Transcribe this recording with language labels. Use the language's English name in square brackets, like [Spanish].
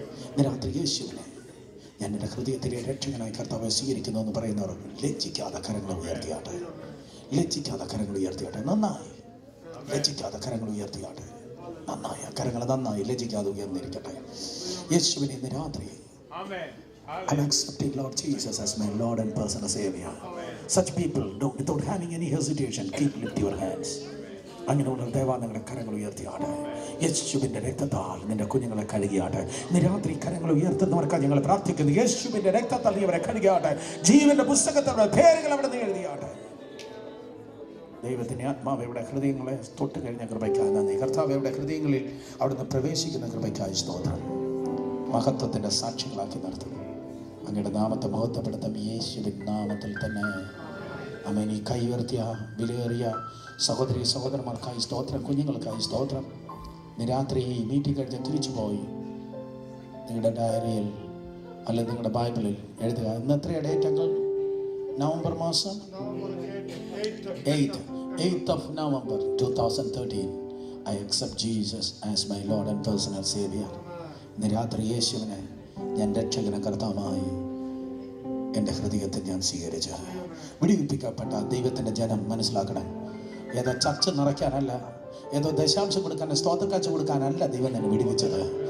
[Malayalam] ഇന്ന് രാത്രി യേശുവിനെ ഞാൻ എൻ്റെ ഹൃദയത്തിലെ രക്ഷകനായി കർത്താവ് സ്വീകരിക്കുന്നു എന്ന് പറയുന്നവർ ലജ്ജിക്കാതെ കരങ്ങൾ ഉയർത്തിയാട്ടെ. ലജ്ജിക്കാതെ കരങ്ങൾ ഉയർത്തിയാട്ടെ. നന്നായി ലജ്ജിക്കാതെ കരങ്ങൾ ഉയർത്തിയാട്ടെ. നന്നായി ആ കരങ്ങൾ നന്നായി ലജ്ജിക്കാതെ ഉയർന്നിരിക്കട്ടെ. യേശുവിനെ ഇന്ന് രാത്രി [English] I'm accepting Lord Jesus as my Lord and personal Savior. Such people, don't, without having any hesitation, keep lift your hands. [Malayalam] അങ്ങനെയുള്ള ദൈവം നിങ്ങളുടെ കരങ്ങൾ ഉയർത്തിയാട്ടെ. യേശുവിൻ്റെ രക്തത്താൽ നിന്റെ കുഞ്ഞുങ്ങളെ കഴുകിയാട്ടെ. ഇന്ന് രാത്രി കരങ്ങൾ ഉയർത്തുന്നവർക്കാണ് ഞങ്ങൾ പ്രാർത്ഥിക്കുന്നത്. യേശുവിൻ്റെ രക്തത്താൽ ഇവരെ കഴുകിയാട്ടെ. ജീവന്റെ പുസ്തകത്തിലുള്ള പേരുകൾ അവിടെ നിന്ന് എഴുതിയാട്ടെ. ദൈവത്തിൻ്റെ ആത്മാവ് ഇവിടെ ഹൃദയങ്ങളെ തൊട്ട് കഴിഞ്ഞ കൃപയ്ക്കായി നന്ദി. കർത്താവ് ഇവിടെ ഹൃദയങ്ങളിൽ അവിടുന്ന് പ്രവേശിക്കുന്ന കൃപയ്ക്കായി സ്തോത്രം. മഹത്വത്തിൻ്റെ സാക്ഷികളാക്കി നിർത്തും. അങ്ങയുടെ നാമത്തെ മഹത്വപ്പെടുത്തും. യേശുവിൻ നാമത്തിൽ തന്നെ അമ്മ. ഈ കൈ ഉയർത്തിയ വിലയേറിയ സഹോദരി സഹോദരന്മാർക്കായി സ്തോത്രം. കുഞ്ഞുങ്ങൾക്കായി സ്തോത്രം. ഇന്ന് രാത്രി ഈ മീറ്റിംഗ് കഴിഞ്ഞ് തിരിച്ചു പോയി നിങ്ങളുടെ ഡയറിയിൽ അല്ലെങ്കിൽ നിങ്ങളുടെ ബൈബിളിൽ എഴുതുക. ഇന്ന് എത്രയാണ് ഡേറ്റ് അങ്ങൾ? നവംബർ മാസം [English] 8th of November 2013. I accept Jesus as my Lord and personal Savior. [Malayalam] ഇന്ന് രാത്രി യേശുവിനെ ഞാൻ രക്ഷകന കർത്താവായി എൻ്റെ ഹൃദയത്തിൽ ഞാൻ സ്വീകരിച്ചു. വിടിവിപ്പിക്കപ്പെട്ട ദൈവത്തിൻ്റെ ജനം മനസ്സിലാക്കണം, ഏതോ ചർച്ച നിറയ്ക്കാനല്ല, ഏതോ ദശാംശം കൊടുക്കാൻ, സ്തോത്രക്കാഴ്ച കൊടുക്കാനല്ല ദൈവം നിന്നെ വിടിവിച്ചത്.